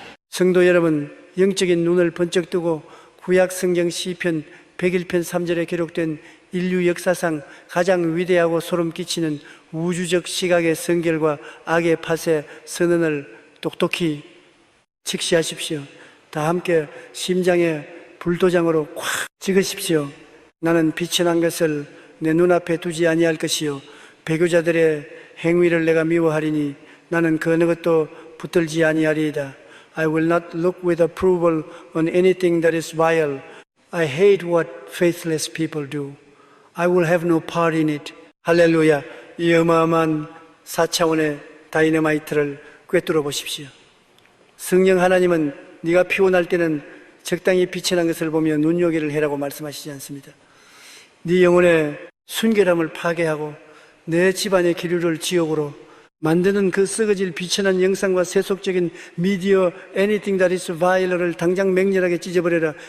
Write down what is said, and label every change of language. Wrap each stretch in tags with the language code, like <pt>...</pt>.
<ko>성도 여러분, 영적인 눈을 번쩍 뜨고 구약 성경 시편 101편 3절에 기록된 인류 역사상 가장 위대하고 소름 끼치는 우주적 시각의 성결과 악의 팥의 선언을 똑똑히 직시하십시오. 다 함께 심장에 불도장으로 콱 찍으십시오. 나는 빛이 난 것을 내 눈앞에 두지 아니할 것이요 배교자들의 행위를 내가 미워하리니 나는 그 어느 것도 붙들지 아니하리이다.</ko> <en>I will not look with approval on anything that is vile. I hate what faithless people do. I will have no part in it.</en> <ko>할렐루야. 이 어마어마한 4차원의 다이너마이트를 꿰뚫어 보십시오. 성령 하나님은 네가 피곤할 때는 적당히 빛이 난 것을 보며 눈요기를 해라고 말씀하시지 않습니다. 네 영혼의 순결함을 파괴하고 내 집안의 기류를 지옥으로 만드는 그 썩어질 비천한 영상과 세속적인 미디어</ko> <en>anything that is vile</en> <ko>를 당장 맹렬하게 찢어버려라.</ko>